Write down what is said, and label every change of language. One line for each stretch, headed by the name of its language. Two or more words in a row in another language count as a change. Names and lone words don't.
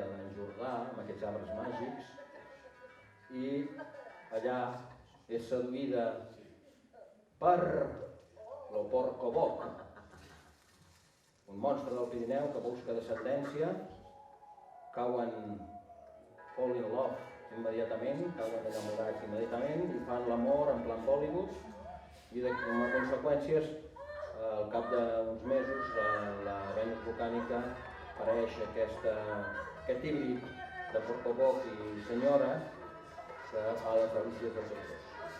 Catalan: d'en Jordà, amb aquests arbres màgics, i allà és seduïda per l'Oporcoboc, un monstre del Pirineu que busca descendència, cauen
English: fall in love
Catalan: immediatament, cauen enamorats immediatament i fan l'amor en plan Bollywood i com a conseqüències al cap d'uns mesos la Venus volcànica apareix aquest híbrid de Porcobó i senyora que fa les delícies dels autors.